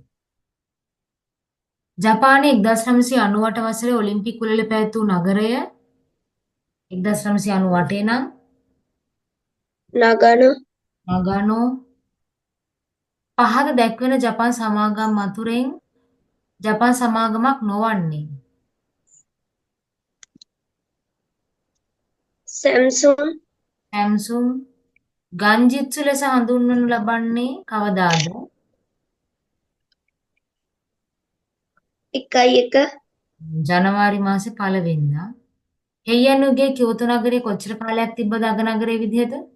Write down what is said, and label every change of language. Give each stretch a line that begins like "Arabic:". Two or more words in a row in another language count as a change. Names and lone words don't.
Sinhala: ජපානයේ 1998 වසරේ ඔලිම්පික් උළෙල පැවැත් වූ නගරය 1998 නම්
Japanese: 長野。
Sinhala: නගානෝ. පහත දැක්වෙන ජපාන් සමාගම් අතුරෙන් ජපාන් සමාගමක් නොවන්නේ.
Japanese: セムソン。
Sinhala: සැම්සුන්. ගන්ජිත්සු ලෙස හඳුන්වනු ලබන්නේ කවදාද? 1-1. ජනවාරි මාසේ 1 වෙනිදා. හෙයනුගේ කියෝතෝ නගරයේ කොච්චර කාලයක් තිබ්බද අග නගරයේ විදිහට?